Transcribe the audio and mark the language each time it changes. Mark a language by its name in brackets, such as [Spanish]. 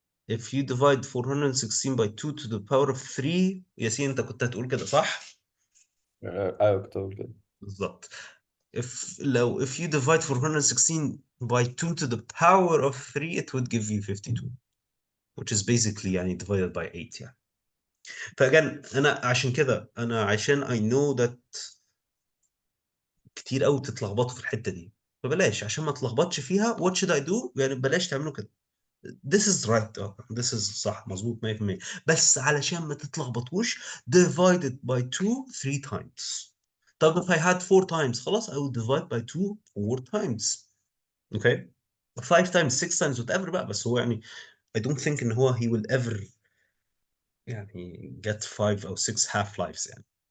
[English] if you divide 416 by 2 to the power of 3 ياسين [Arabic] انت كنت هتقول كده صح؟ ايوه كنت بقول كده. بالظبط. [English] if you divide 416 by 2 to the power of 3 it would give you 52 which is basically يعني divided by 8 يعني. [Arabic] فاجان انا عشان كده عشان [English] I know that [Arabic] كتير قوي تتلخبطوا في الحتة دي، فبلاش عشان ما تلخبطش فيها. [English] what should I do؟ [Arabic] يعني بلاش تعملوا كده. [English] this is right this is [Arabic] صح مظبوط [English] 100%، [Arabic] بس علشان ما تتلخبطوش [English] divide it by 2 3 times. طب if I had 4 times خلاص I will divide by 2 4 times. okay 5 times 6 times whatever بقى، [Arabic] بس هو يعني [English] I don't think ان هو he will ever يعني get 5 او 6 half lives يعني.